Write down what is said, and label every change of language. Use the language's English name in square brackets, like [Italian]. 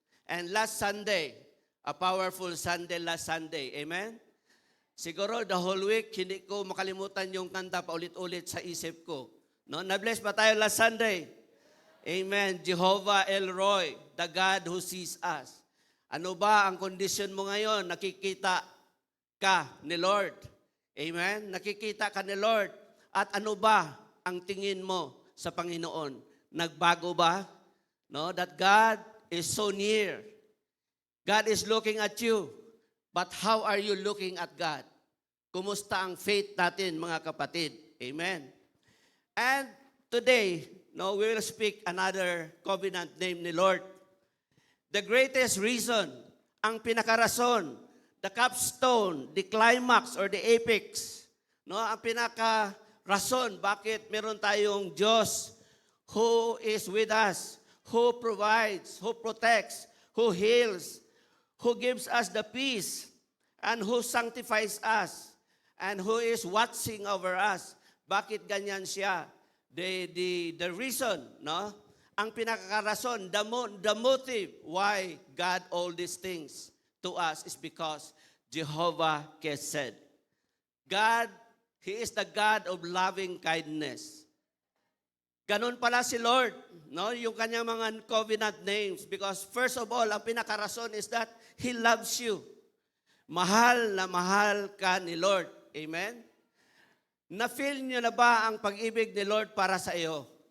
[English] And last Sunday, a powerful Sunday last Sunday. [Filipino] Amen? Siguro [English] the whole week, [Filipino] hindi ko makalimutan yung kanta paulit-ulit sa isip ko. No? Na-bless ba tayo last Sunday? Amen. [English] Jehovah El Roy, the God who sees us. [Filipino] Ano ba ang kondisyon mo ngayon? Nakikita ka ni Lord. Amen? Nakikita ka ni Lord. At ano ba ang tingin mo sa Panginoon? Nagbago ba? [English] No? That God is so near. God is looking at you. But how are you looking at God? [Filipino] Kumusta ang faith natin, mga kapatid? [English] Amen. And today, no, we will speak another covenant name ni Lord. The greatest reason, ang pinakarason, the capstone, the climax, or the apex, no, ang pinakarason, bakit meron tayong Diyos who is with us, who provides, who protects, who heals, who gives us the peace, and who sanctifies us, and who is watching over us. [Filipino] Bakit ganyan siya? [English] The reason, [Filipino] no? [English] Ang pinakakarason, the motive why God all these things to us is because Jehovah Kesed. God, He is the God of loving kindness. [Filipino] Ganun pala si Lord, no? Yung kanyang mga covenant names. [English] Because first of all, ang pinakarason is that He loves you. [Filipino] Mahal na mahal ka ni Lord. Amen? Na-feel nyo na ba ang pag-ibig ni Lord para sa iyo?